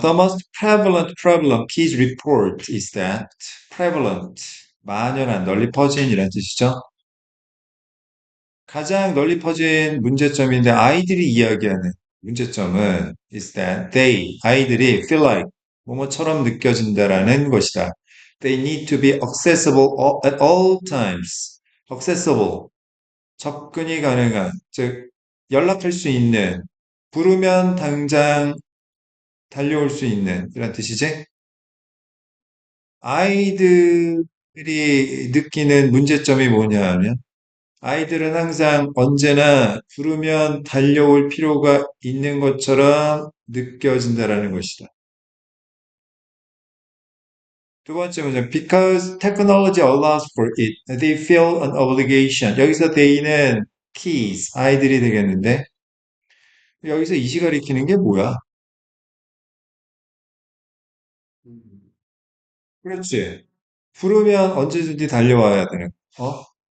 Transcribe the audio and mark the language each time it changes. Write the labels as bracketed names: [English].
[English] The most prevalent problem Key's report is that prevalent. [Korean] 만연한, 널리 퍼진 이란 뜻이죠. 가장 널리 퍼진 문제점인데 아이들이 이야기하는 문제점은 [English] is that [Korean] 아이들이 [English] feel like [Korean] 뭐뭐처럼 느껴진다라는 것이다. [English] They need to be accessible at all times. [Korean] accessible, 접근이 가능한, 즉 연락할 수 있는, 부르면 당장 달려올 수 있는 이런 뜻이지. 아이들이 느끼는 문제점이 뭐냐 하면 아이들은 항상 언제나 부르면 달려올 필요가 있는 것처럼 느껴진다라는 것이다. 두 번째 문제, [English] because technology allows for it, they feel an obligation. [Korean] 여기서 they는 kids, 아이들이 되겠는데, 여기서 이시 가리키는 게 뭐야? 그렇지. 부르면 언제든지 달려와야 되는, 어?